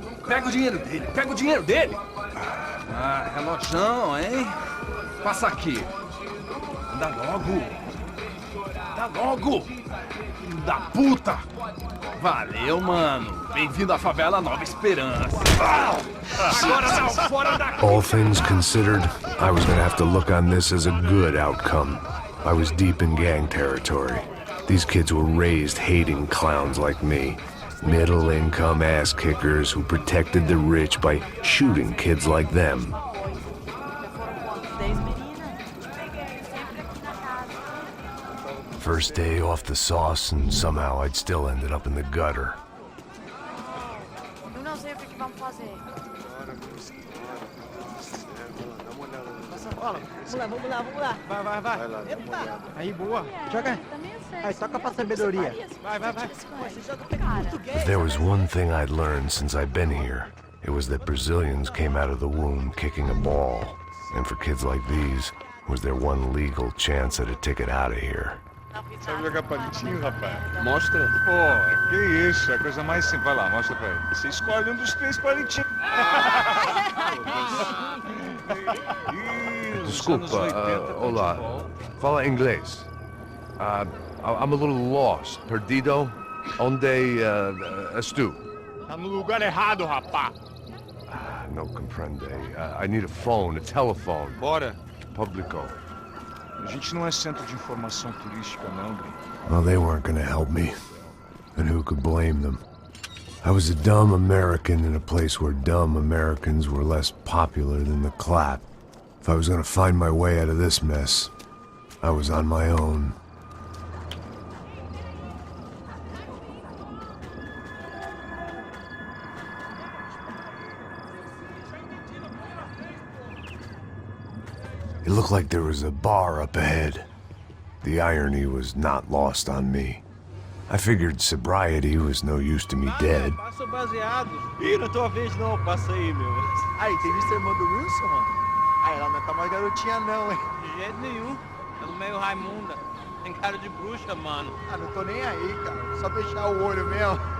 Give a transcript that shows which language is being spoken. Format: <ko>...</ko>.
<pt>Pega o dinheiro dele! Ah, relojão, hein? Passa aqui! Anda logo! Filho da puta! Valeu, mano! Bem-vindo à favela Nova Esperança! Agora não, fora daqui!</pt> <en>All things considered, I was gonna have to look on this as a good outcome. I was deep in gang territory. These kids were raised hating clowns like me. Middle-income ass-kickers who protected the rich by shooting kids like them. first day off the sauce, and somehow I'd still ended up in the gutter.</en> <pt>Eu não sei o que vamos fazer. Vamos lá. Vai. Epa. Aí, boa. Joga. Aí, toca pra sabedoria. Vai.</pt> <en>If there was one thing I'd learned since I'd been here, it was that Brazilians came out of the womb kicking a ball. And for kids like these, was their one legal chance at a ticket out of here.</en> <pt>Sabe jogar palitinho, rapaz? Mostra. Pô, que isso, é a coisa mais simples. Vai lá, mostra pra ele. Você escolhe um dos 3 palitinhos. Desculpa, olá. Fala inglês.</pt> <en>I'm a little lost.</en> <pt>Perdido? Onde estou? Tá no lugar errado, rapaz.</pt> <es>No comprende.</es> <en>I need a phone, a telephone.</en> <pt>Bora. Publico. A gente não é centro de informação turística, não, Grim.</pt> <en>Well, they weren't gonna help me. And who could blame them? I was a dumb American in a place where dumb Americans were less popular than the clap. If I was gonna find my way out of this mess, I was on my own. It looked like there was a bar up ahead. The irony was not lost on me. I figured sobriety was no use to me dead.</en> <pt>Passa baseado. Ih, não é tua vez não, passa aí, meu. Aí, tem visto a irmã do Wilson, mano? Aí, ela não tá mais garotinha não, hein? De jeito nenhum. Ela meio Raimunda. Tem cara de bruxa, mano. Ah, não tô nem aí, cara. Só fechar o olho mesmo.</pt>